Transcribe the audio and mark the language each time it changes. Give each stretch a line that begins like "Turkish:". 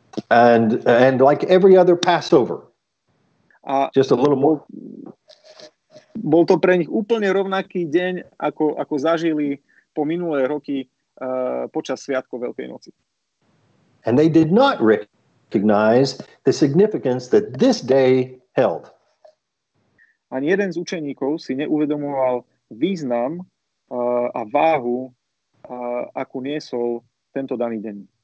English: And like every other Passover. A just a little more.
Slovak: Bol to pre nich úplne rovnaký deň, ako zažili po minulé roky počas sviatkov Veľkej noci.
English: And they did not recognize the significance that this day held.
Slovak: Ani jeden z učeníkov si neuvedomoval význam a váhu, akú niesol tento daný deň.